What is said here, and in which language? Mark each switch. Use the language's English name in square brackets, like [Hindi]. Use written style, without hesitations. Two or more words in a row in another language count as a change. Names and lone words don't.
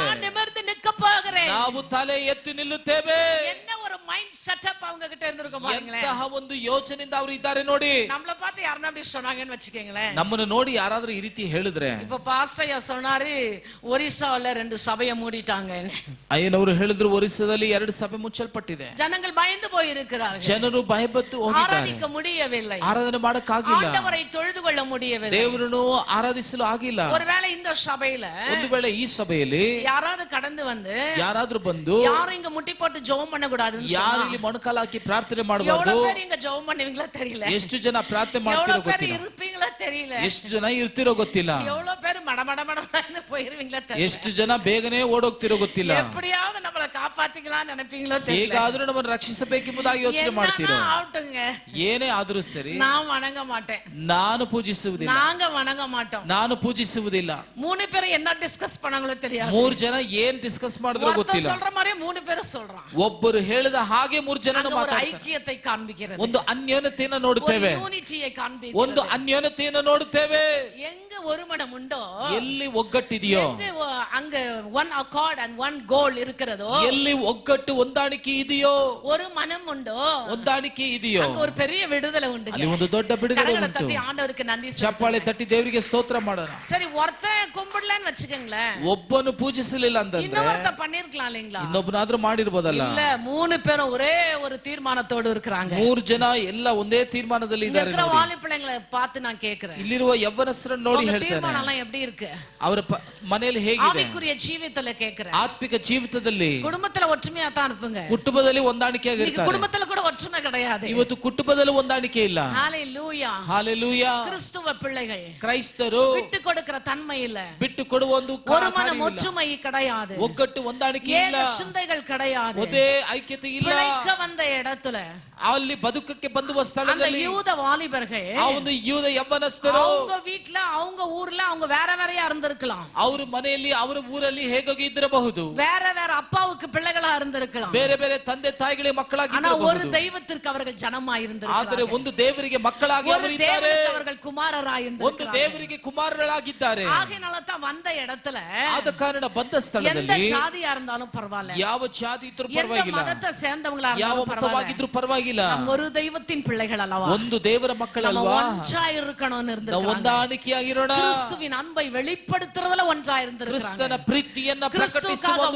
[Tamil] நான் நிமிர்ந்து நிற்க போகிறேன். [Kannada] ನಾವು ತಲೆ ಎತ್ತಿ ನಿಲ್ಲುತ್ತೇವೆ. [Tamil] என்ன ஒரு [English] mind setup [Tamil] அவங்க கிட்ட இருந்திருக்கும் பாருங்களேன். [Kannada] ಎಂತಹ ಒಂದು ಯೋಚನೆಯಿಂದ ಅವರು ಇದ್ದಾರೆ ನೋಡಿ. [Tamil] நம்மள பார்த்து யாரனா அப்படி சொன்னாங்கன்னு வச்சுக்கீங்களேன். [Kannada] ನಮ್ಮನ್ನು ನೋಡಿ ಯಾರಾದ್ರೂ ಈ ರೀತಿ ಹೇಳಿದ್ರೆ, [Tamil] இப்ப பாஸ்டர் சொன்னாரு ஒரிசால 2 சபையை மூடிட்டாங்க. [Kannada] ಅಯ್ಯನವರು ಹೇಳಿದ್ರು, ಒರಿಸ್ಸಾದಲ್ಲಿ 2 ಸಭೆ ಮುಚ್ಚಲ್ಪಟ್ಟಿದೆ. [Tamil] ஜனங்கள் பயந்து போய் இருக்கிறார்கள், [Kannada] ಜನರು ಭಯಪಟ್ಟು ಹೋಗಿದ್ದಾರೆ, [Tamil] ஆராதிக்க முடியவில்லை, [Kannada] ಆರಾಧನೆ ಮಾಡಕ್ಕಾಗಿಲ್ಲ, [Tamil] ஆண்டவரை தொழுது கொள்ள முடியவில்லை. [Kannada] ದೇವರನ್ನು ಆರಾಧಿಸಲು ಆಗಿಲ್ಲ. [Tamil] ஒருவேளை இந்த சபையில [Kannada] ಒಂದು ವೇಳೆ ಈ ಸಭೆಯಲ್ಲಿ [Tamil] யாராவது கடந்து வந்து [Kannada] ಯಾರಾದ್ರೂ ಬಂದು, [Tamil] யாரும் இங்க முட்டி போட்டு ஜெபம் பண்ண கூடாதுன்னு [Kannada] ಯಾರು [Tamil] சொன்னா, [Kannada] ಇಲ್ಲಿ ಮೊಣಕಾಲು ಹಾಕಿ ಪ್ರಾರ್ಥನೆ ಮಾಡಬಾರ್ದು. [Tamil] எவ்வளவு பேர் இங்க ஜெபம் பண்ணுவீங்களா தெரியல, [Kannada] ಎಷ್ಟು ಜನ ಪ್ರಾರ್ಥನೆ ಮಾಡ್ತಿರೋ [Tamil] எவ்வளவு பேர் [Kannada] ಗೊತ್ತಿಲ್ಲ, [Tamil] இருப்பீங்களா தெரியல, [Kannada] ಎಷ್ಟು ಜನ ಇರ್ತಿರೋ ಗೊತ್ತಿಲ್ಲ, [Tamil] எவ்வளவு பேர் மடமடமடன்னு போயிருவீங்களா தெரியல, [Kannada] ಎಷ್ಟು ಜನ ಬೇಗನೆ ಓಡೋಗ್ತಿರೋ ಗೊತ್ತಿಲ್ಲ, [Tamil] எப்படியாவது நம்மள காப்பாத்திக்கலாம் நினைப்பீங்களோ தெரியல. [Kannada] ಹೇಗಾದ್ರೂ ನಮ್ಮನ್ನು ರಕ್ಷಿಸಬೇಕೆಂಬುದಾಗಿ ಯೋಚನೆ ಮಾಡ್ತಿರೋ. [Tamil] என்னன்னா ஆகட்டுங்க, [Kannada] ಏನೇ ಆದ್ರೂ ಸರಿ, [Tamil] நான் வணங்க மாட்டேன், [Kannada] ನಾನು ಪೂಜಿಸುವುದಿಲ್ಲ, [Tamil] நாங்க வணங்க மாட்டோம். [Kannada] ನಾನು ಪೂಜಿಸುವುದಿಲ್ಲ. [Tamil] 3 பேரும் என்ன டிஸ்கஸ் பண்ணாங்களோ தெரியாது. [Kannada] 3 ಜನ ಏನ್ ಡಿಸ್ಕಸ್ ಮಾಡಿದ್ರು [Tamil] ஒருத்தர் [Kannada] ಗೊತ್ತಿಲ್ಲ. [Tamil] சொல்ற மாதிரி 3 பேரும் சொல்றான். [Kannada] ಒಬ್ಬರು ಹೇಳಿದ ಹಾಗೆ 3 ಜನ [Tamil] அங்க ஒரு [Kannada] ಮಾತಾಡ್ತಾರೆ. [Tamil] ஐக்கியத்தை காண்பிக்கிறது, [Kannada] ಒಂದು ಅನ್ಯೋನ್ಯತೆಯನ್ನು [Tamil] ஒரு [Kannada] ನೋಡುತ್ತೇವೆ, [Tamil] யூனிட்டியை [Kannada] ಒಂದು [Tamil] காண்பிக்கிறது. [Kannada] ಅನ್ಯೋನ್ಯತೆಯನ್ನು ನೋಡುತ್ತೇವೆ. [Tamil] எங்க ஒரு மனம் உண்டோ, [Kannada] ಎಲ್ಲಿ ಒಗ್ಗಟ್ಟಿದೆಯೋ, [Tamil] எங்க அங்க [English] one accord and one goal [Tamil] இருக்கிறதோ, [Kannada] ಎಲ್ಲಿ ಒಗ್ಗಟ್ಟು ಹೊಂದಾಣಿಕೆ ಇದೆಯೋ, [Tamil] ஒரு மனம் உண்டோ, [Kannada] ಹೊಂದಾಣಿಕೆ ಇದೆಯೋ, [Tamil] அங்க ஒரு பெரிய விடுதலை உண்டு. [Kannada] ಅಲ್ಲಿ ಒಂದು ದೊಡ್ಡ ಬಿಡುಗಡೆ [Tamil] கரங்களை [Kannada] ಉಂಟು. [Tamil] தட்டி ஆண்டவருக்கு நன்றி [Kannada] ಚಪ್ಪಾಳೆ [Tamil] சொல்லுங்க. [Kannada] ತಟ್ಟಿ ದೇವರಿಗೆ ಸ್ತೋತ್ರ ಮಾಡೋಣ. [Tamil] சரி, ஒருத்தன் கும்பிடலன்னு வச்சுக்கோங்களேன், [Kannada] ಒಬ್ಬನು ಪೂಜಿಸಲಿಲ್ಲ ಅಂತಂದ್ರೆ [Tamil] இன்னொருத்த பண்ணிருக்கலாம் இல்லீங்களா? [Kannada] ಇನ್ನೊಬ್ಬನಾದ್ರೂ ಮಾಡಿರ್ಬೋದಲ್ಲ. [Tamil] இல்ல, 3 பேரும் ஒரே ஒரு தீர்மானத்தோடு இருக்கிறாங்க. [Kannada] 3 ಜನ ಎಲ್ಲ ಒಂದೇ ತೀರ್ಮಾನದಲ್ಲಿ [Tamil] இங்க [Kannada] ಇದ್ದಾರೆ. [Tamil] இருக்கிற வாலி பிள்ளைங்களை பார்த்து நான் கேக்குறேன், [Kannada] ಇಲ್ಲಿರುವ ಯವ್ವನಸ್ಥರನ್ನು ನೋಡಿ [Tamil] உங்க [Kannada] ಹೇಳ್ತೇನೆ, [Tamil] தீர்மானம் எல்லாம் எப்படி இருக்கு? [Kannada] ಅವರ ಮನೆಯಲ್ಲಿ ಹೇಗಿದೆ? [Tamil] ஆவிக்குரிய ஜீவிதத்துல கேக்குறேன். [Kannada] ಆತ್ಮಿಕ ಜೀವಿತದಲ್ಲಿ, [Tamil] குடும்பத்துல ஒற்றுமையா தான் இருப்பீங்க. [Kannada] ಕುಟುಂಬದಲ್ಲಿ ಹೊಂದಾಣಿಕೆಯಾಗಿರ್ತಾರೆ. [Tamil] இன்னைக்கு குடும்பத்துல கூட ஒற்றுமை கிடையாது. [Kannada] ಇವತ್ತು ಕುಟುಂಬದಲ್ಲಿ ಹೊಂದಾಣಿಕೆ ಇಲ್ಲ. [Tamil] ஹalleluya, [Kannada] ಹಾಲೆಲೂಯಾ. [Tamil] கிறிஸ்துவ பிள்ளைகள் [Kannada] ಕ್ರೈಸ್ತರು [Tamil] விட்டு கொடுக்கிற தன்மை இல்ல, [Kannada] ಬಿಟ್ಟು ಕೊಡುವ ಒಂದು [Tamil] ஒரு மனம் ஒற்றுமை கிடையாது, [Kannada] ಒಗ್ಗಟ್ಟು ಹೊಂದಾಣಿಕೆ ಇಲ್ಲ, [Tamil] ஏக சிந்தைகள் கிடையாது. [Kannada] ಒಂದೇ ಐಕ್ಯತೆ ಇಲ್ಲ. [Tamil] பிழைக்க வந்த இடத்துல [Kannada] ಅಲ್ಲಿ ಬದುಕಕ್ಕೆ ಬಂದುವ [Tamil] அந்த [Kannada] ಸ್ಥಳದಲ್ಲಿ [Tamil] யூத வாலிபர்கள் [Kannada] ಆ ಒಂದು ಯೂದ ಯವ್ವನಸ್ಥರು [Tamil] அவங்க வீட்ல, அவங்க ஊர்ல அவங்க வேற வேறையா இருந்திருக்கலாம், [Kannada] ಅವ್ರ ಮನೆಯಲ್ಲಿ ಅವರ ಊರಲ್ಲಿ ಹೇಗಾಗಿ ಇದ್ದಿರಬಹುದು, [Tamil] வேற வேற அப்பா அப்பாவுக்கு பிள்ளைகளா இருந்திருக்கலாம். [Kannada] ಬೇರೆ ಬೇರೆ ತಂದೆ ತಾಯಿಗಳಿಗೆ ಮಕ್ಕಳಾಗಿ [Tamil] ஆனா ஒரு தெய்வத்திற்கு அவர்கள் ஜனமாய் இருந்திருக்கிறார்கள். [Kannada] ಆದರೆ ಒಂದು ದೇವರಿಗೆ ಮಕ್ಕಳಾಗಿ [Tamil] ஒரு தேவனுக்கு அவர்கள் குமாரராய் [Kannada] ಒಂದು ದೇವರಿಗೆ ಕುಮಾರರಾಗಿದ್ದಾರೆ. [Tamil] ஆகையால தான் வந்த இடத்துல [Kannada] ಆದ ಕಾರಣ ಬಂದ [Tamil] எந்த [Kannada] ಸ್ಥಳದಲ್ಲಿ [Tamil] ஜாதியா இருந்தாலும் பரவாயில்லை, [Kannada] ಯಾವ ಜಾತಿ ಇದ್ರೂ [Tamil] எந்த [Kannada] ಪರವಾಗಿಲ್ಲ, [Tamil] மதத்தை சேர்ந்தவங்களா [Kannada] ಯಾವ [Tamil] இருந்தாலும் பரவாயில்லை, [Kannada] ಮತವಾಗಿದ್ರೂ ಪರವಾಗಿಲ್ಲ, [Tamil] நம்ம ஒரு தெய்வத்தின் பிள்ளைகள் அல்லவா, [Kannada] ಒಂದು ದೇವರ ಮಕ್ಕಳಲ್ವಾ, [Tamil] ஒன்றாய் இருக்கணும்னு இருந்திருக்காங்க. [Kannada] ಹೊಂದಾಣಿಕೆಯಾಗಿರೋಣ, [Tamil] கிறிஸ்துவின் அன்பை வெளிப்படுத்துறதுல ஒன்றாய் இருந்திருக்காங்க. [Kannada] ಕ್ರಿಸ್ತನ ಪ್ರೀತಿಯನ್ನ ಪ್ರಕಟಿಸುವ ಒಂದು